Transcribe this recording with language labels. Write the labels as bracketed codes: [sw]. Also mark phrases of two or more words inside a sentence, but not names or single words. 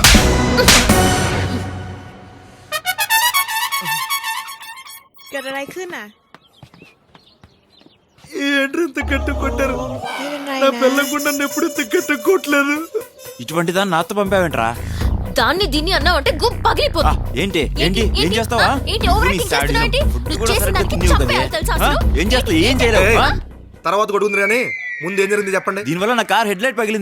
[th] เกิดอะไรขึ้นน่ะ [te] ఏంటి ఇంత గట్టి కొట్టారు? [th] ไม่เป็นไร [te] నా [th] นะ [te] పిల్లకుండా నన్ను ఎప్పుడు ఇంత గట్టి కొట్టలేదు. ఇటువంటి దాన్ని నాతో పంపావేంట్రా? దాన్ని దీన్ని అన్నావంటే గుమ్ పగిలిపోతుంది. ఏంటి ఏంటి ఏం చేస్తావా? ఏంటి [en] over acting [te] చేస్తున్నావు? ఏంటి? నువ్వు చేసిన దానికి చంపేయాలి తెలుసా అసలు? ఏం చేస్తావు? ఏం చేయలేవు. తర్వాత కొడుకుంది కానీ ముందు ఏం జరిగింది చెప్పండి. దీనివల్ల నా [en] car head light [te] పగిలింది.